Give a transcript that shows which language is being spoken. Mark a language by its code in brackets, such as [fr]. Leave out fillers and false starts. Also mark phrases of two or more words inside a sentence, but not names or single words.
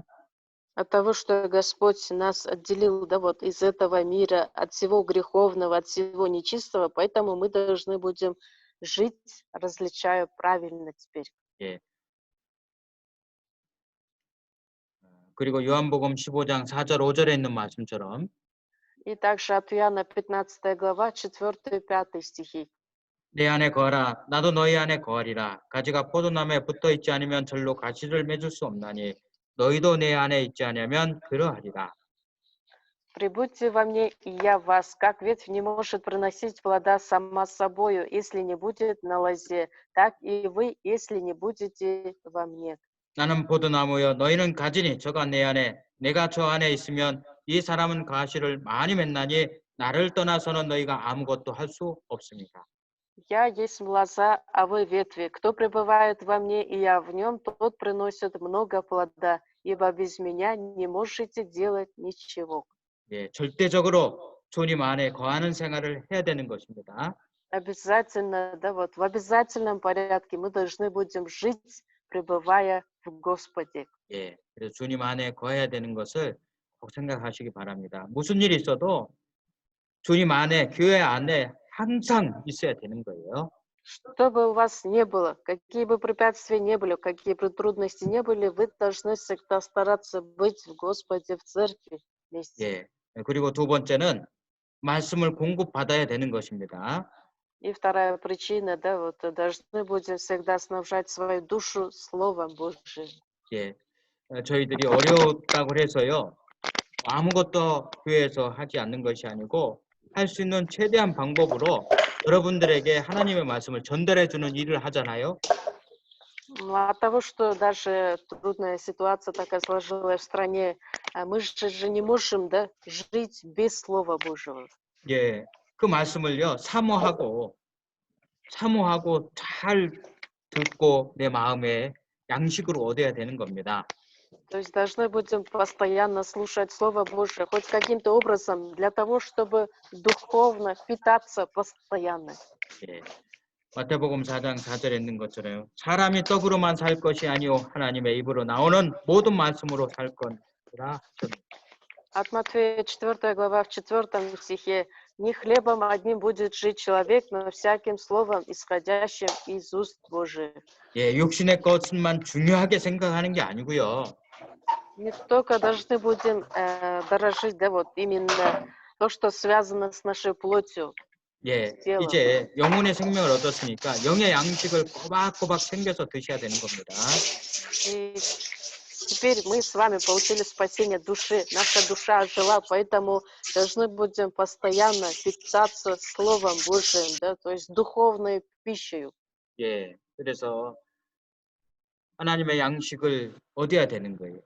[ru] От того, что Господь нас отделил, да, вот из этого мира, от всего греховного, от всего нечистого, поэтому мы должны будем жить, различая правильно теперь. [ko] 예. 그리고 요한복음 15장 4절 5절에 있는 말씀처럼 [ru] И также от Иоанна 15 глава 4-5 стихи. [ko] 내 안에 거하라 나도 너희 안에 거하리라 가지가 포도나무에 붙어 있지 않으면 절로 가시를 맺을 수 없나니 너희도 내 안에 있지 않으면 그러하리라. [ru] Прибудьте во мне, и я в вас, как ветвь не может приносить плода сама собою, если не будет на лозе, так и вы, если не будете во мне. [ko] 나는 포도나무여 너희는 가지니 저가 내 안에 내가 저 안에 있으면 이 사람은 가시를 많이 맺나니 나를 떠나서는 너희가 아무것도 할 수 없습니다. [ru] Я есть лоза, а вы ветви. Кто пребывает во мне, и я в нем, тот приносит много плода, ибо без меня не можете делать ничего. [ko] 예, 절대적으로 주님 안에 거하는 생활을 해야 되는 것입니다. [ru] Обязательно, да, вот в обязательном порядке мы должны будем жить, пребывая в Господе. [ko] 예, 그래서 주님 안에 거해야 되는 것을 꼭 생각하시기 바랍니다. 무슨 일이 있어도 주님 안에, 교회 안에 항상 있어야 되는 거예요. [ru] Что бы у вас ни было, какие бы препятствия не были, какие бы трудности не были, вы должны всегда стараться быть в Господе, в церкви вместе. [ko] 예, 그리고 두 번째는 말씀을 공급받아야 되는 것입니다. [ru] И вторая причина, да, вот должны будем всегда снабжать свою душу Словом Божьим. [ko] 예, 저희들이 어려웠다고 해서요. 아무것도 교회에서 하지 않는 것이 아니고 할 수 있는 최대한 방법으로 여러분들에게 하나님의 말씀을 전달해 주는 일을 하잖아요. [ru] От того, что даже трудная ситуация такая сложилась в стране, мы же не можем, да, жить без Слова Божьего. [ko] 예, 그 말씀을요 사모하고 잘 듣고 내 마음에 양식으로 얻어야 되는 겁니다. [ru] То есть должны будем постоянно слушать Слово Божие, хоть каким-то образом, для того, чтобы духовно питаться постоянно. [ko] 예, 마태복음 4장 4절에 있는 것처럼 사람이 떡으로만 살 것이 아니요 하나님의 입으로 나오는 모든 말씀으로 살 거니라 하셨습니다. [ru] От Матфея 4 глава в 4 стихе «Не хлебом одним будет жить человек, но всяким словом, исходящим из уст Божиих». [ko] 예, 육신의 것만 중요하게 생각하는 게 아니고요. [ru] Не только должны будем дорожить, да, вот именно то, что связано с нашей плотью, [ko] 예, [ru] с телом. [ko] 이제 영혼의 생명을 얻었으니까 영의 양식을 꼬박꼬박 챙겨서 드셔야 되는 겁니다. [ru] И теперь мы с вами получили спасение души. Наша душа ожила, поэтому должны будем постоянно питаться Словом Божиим, да, то есть духовной пищей. [ko] 예, 그래서 하나님의 양식을 얻어야 되는 거예요.